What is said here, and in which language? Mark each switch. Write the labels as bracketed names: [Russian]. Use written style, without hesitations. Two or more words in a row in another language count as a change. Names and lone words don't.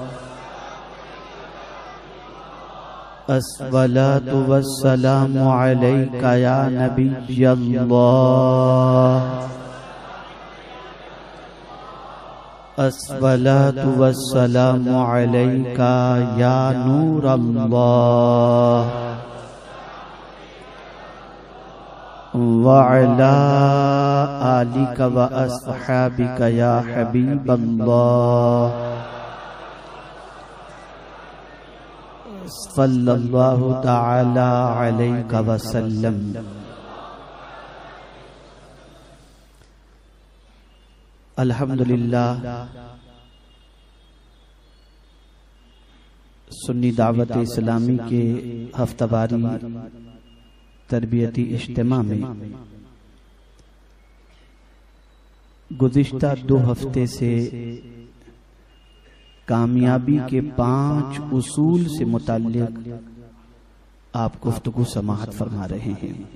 [Arabic] الصلاة والسلام عليك يا نبي الله، الصلاة والسلام عليك يا نور الله وعلى آلك وأصحابك يا حبيب الله صلى الله تعالى عليك وسلم. अल्हम्दुलिल्लाह, [Urdu] سنی دعوت اسلامی کے ہفتہ واری تربیتی اجتماع میں گزشتہ 2 ہفتے سے کامیابی کے 5 اصول سے متعلق آپ گفتگو سماعت فرما رہے ہیں.